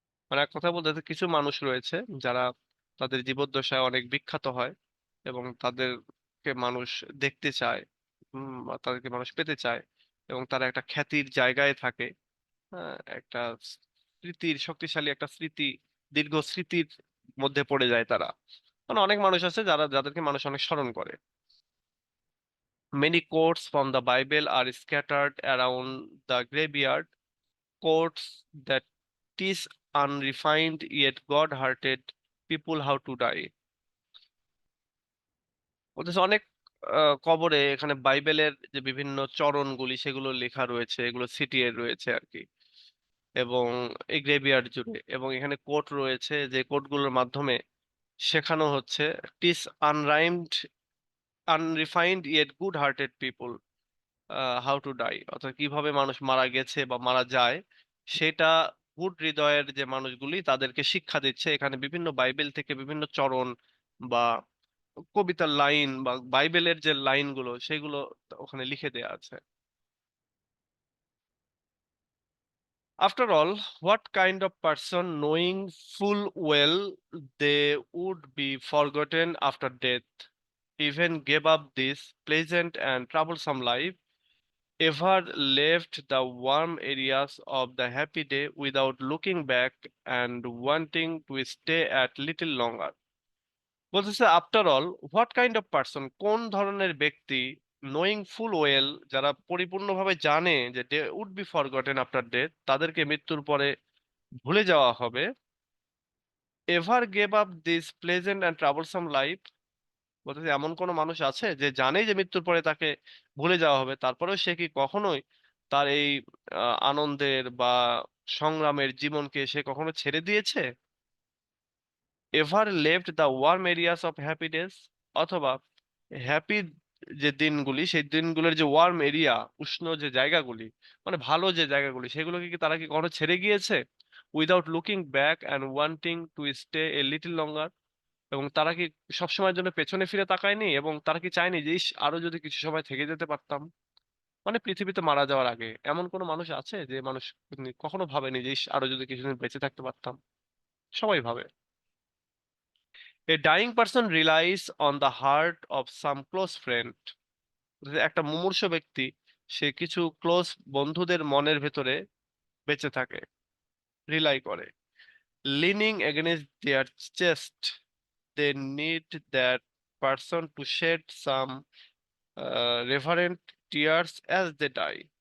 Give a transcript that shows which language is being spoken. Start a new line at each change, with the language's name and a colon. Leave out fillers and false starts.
Bangla: মানে এক কথা বলতে গেলে কিছু মানুষ রয়েছে যারা তাদের জীবদ্দশায় অনেক বিখ্যাত হয়, এবং তাদেরকে মানুষ দেখতে চায়, বা তাদেরকে মানুষ পেতে চায়, এবং তারা একটা খ্যাতির জায়গায় থাকে, একটা স্মৃতির, শক্তিশালী একটা স্মৃতি, দীর্ঘ স্মৃতির মধ্যে পড়ে যায় তারা। মানে অনেক মানুষ আছে যাদেরকে মানুষ অনেক স্মরণ করে।
English: Many quotes from the Bible are scattered around the graveyard, quotes that teach unrefined yet God-hearted people how to die.
Bangla: বলতেছে অনেক কবরে এখানে বাইবেলের যে বিভিন্ন চরণগুলি সেগুলো লেখা রয়েছে, এগুলো ছিটিয়ে রয়েছে আর কি, এবং এই গ্রেভিয়ার্ড জুড়ে, এবং এখানে কোট রয়েছে যে কোটগুলোর মাধ্যমে শেখানো হচ্ছে,
English: teach unrhymed unrefined yet good hearted people how to die,
Bangla: অর্থাৎ কিভাবে মানুষ মারা গেছে বা মারা যায় সেটা গুড হৃদয়ের যে মানুষগুলি তাদেরকে শিক্ষা দিচ্ছে, এখানে বিভিন্ন বাইবেল থেকে বিভিন্ন চরণ বা কবিতার লাইন বা বাইবেলের যে লাইনগুলো সেগুলো ওখানে লিখে দেয়া আছে।
English: After all, what kind of person, knowing full well they would be forgotten after death, even gave up this pleasant and troublesome life, ever left the warm areas of the happy day without looking back and wanting to stay at little longer?
Bangla: বলতেছে
English: after all what kind of person,
Bangla: কোন ধরনের ব্যক্তি,
English: knowing full well,
Bangla: যারা পরিপূর্ণভাবে জানে যে
English: they would be forgotten after death,
Bangla: তাদেরকে মৃত্যুর পরে ভুলে যাওয়া হবে,
English: ever gave up this pleasant and troublesome life,
Bangla: বলতেছে এমন কোন মানুষ আছে যে জানে যে মৃত্যুর পরে তাকে ভুলে যাওয়া হবে, তারপরেও সে কি কখনোই তার এই আনন্দের বা সংগ্রামের জীবনকে সে কখনো ছেড়ে দিয়েছে?
English: ever left the warm areas of happy days,
Bangla: অথবা হ্যাপি যে দিনগুলি সেই দিনগুলোর যে ওয়ার্ম এরিয়া, উষ্ণ যে জায়গাগুলি, মানে ভালো যে জায়গাগুলি, সেগুলোকে কি তারা কি কখনো ছেড়ে গিয়েছে?
English: without looking back and wanting to stay a little longer,
Bangla: এবং তারা কি সবসময়ের জন্য পেছনে ফিরে তাকায়নি, এবং তারা কি চায়নি যে ইস আরো যদি কিছু সময় থেকে যেতে পারতাম? মানে পৃথিবীতে মারা যাওয়ার আগে এমন কোনো মানুষ আছে যে মানুষ কখনো ভাবেনি যে ইস আরো যদি কিছুদিন বেঁচে থাকতে পারতাম? সবাই ভাবে।
English: A dying person relies on the heart of some close friend.
Bangla: একটা মুমূর্ষু ব্যক্তি সে কিছু ক্লোজ বন্ধুদের মনের ভেতরে বেঁচে থাকে, রিলাই করে।
English: Leaning against their chest, they need that person to shed some reverent tears as they die.